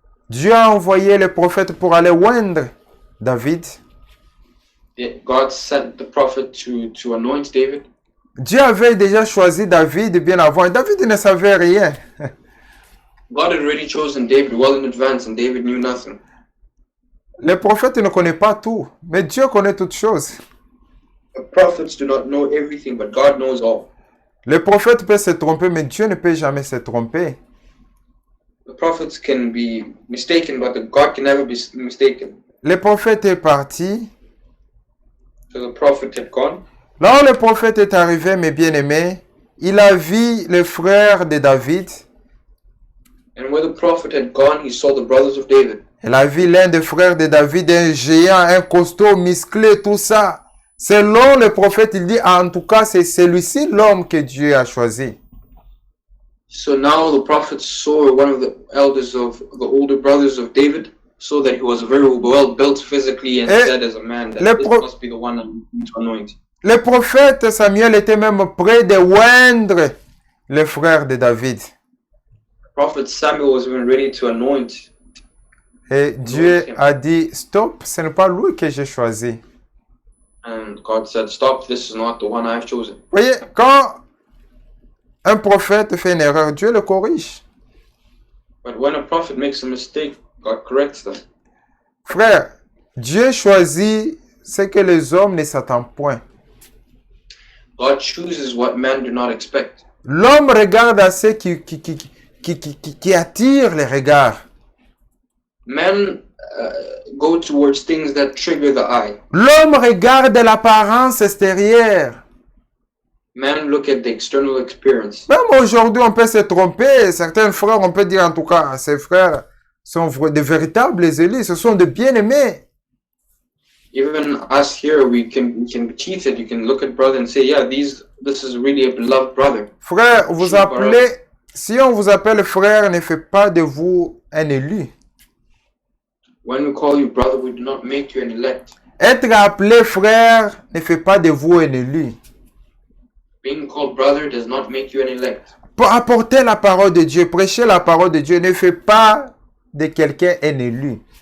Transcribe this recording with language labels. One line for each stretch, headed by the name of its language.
French: Dieu a envoyé le prophète pour aller oindre David.
English: God sent the prophet to anoint David.
French: Dieu avait déjà choisi David bien avant. Et David ne savait rien.
English: God had already chosen David well in advance, and David knew nothing.
French: Les prophètes ne connaissent pas tout, mais Dieu connaît toutes choses.
English: The prophets do not know everything, but God knows all.
French: Les prophètes peuvent se tromper, mais Dieu ne peut jamais se tromper.
English: The prophets can be mistaken, but God can never be mistaken.
French: Le prophète est parti.
English: So the prophet had gone.
French: Là où le prophète est arrivé, mes bien-aimés, il a vu les frères de David.
English: And where the prophet had gone, he saw the brothers of David.
French: Il a vu l'un des frères de David, un géant, un costaud, musclé, tout ça. Selon le prophète, il dit, en tout cas, c'est celui-ci l'homme que Dieu a choisi.
English: So now the prophet saw one of the elders of the older brothers of David, saw that he was very well built physically, and said as a man that this must be the one to anoint.
French: Le prophète Samuel était même prêt de oindre les frères de David.
English: Prophet Samuel was even ready to anoint.
French: Et Dieu a dit, stop, ce n'est pas lui que j'ai choisi.
English: And God said, stop, this is not the one I've chosen.
French: Voyez, quand un prophète fait une erreur, Dieu le corrige.
English: But when a prophet makes a mistake, God corrects them.
French: Frère, Dieu choisit ce que les hommes ne s'attendent point.
English: God chooses what men do not expect.
French: L'homme regarde à ce qui attire les regards.
English: Men go towards things that trigger the eye.
French: L'homme regarde l'apparence extérieure.
English: Men look at the external appearance.
French: Même aujourd'hui, on peut se tromper. Certains frères, on peut dire en tout cas, ces frères sont de véritables élus, ce sont de bien-aimés.
English: Even us here, we can cheat it. You can look at brother and say, yeah, this is really a beloved brother.
French: Frère, vous appelez, si on vous appelle frère, ne fait pas de vous un élu.
English: When we call you brother, we do not make you an elect.
French: Être appelé frère ne fait pas de vous un élu.
English: Being called brother does not make you an elect.
French: Pour apporter la parole de Dieu, prêcher la parole de Dieu ne fait pas de quelqu'un un élu.